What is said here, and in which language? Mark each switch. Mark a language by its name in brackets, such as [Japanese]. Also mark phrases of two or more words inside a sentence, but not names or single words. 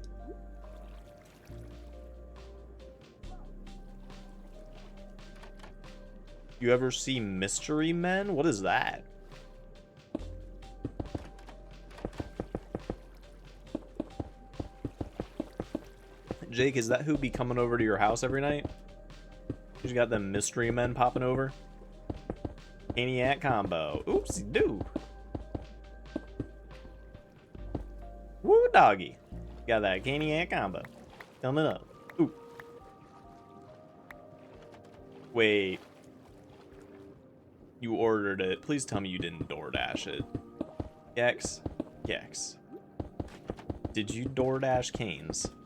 [English] You ever see Mystery Men? What is that? Jake, is that who be coming over to your house every night? You got them Mystery Men popping over? Caniac combo. Oopsie doo. Woo doggy. Got that Caniac combo. Coming up. Ooh. Wait. You ordered it. Please tell me you didn't DoorDash it. Gex. Gex. Did you DoorDash Cane's?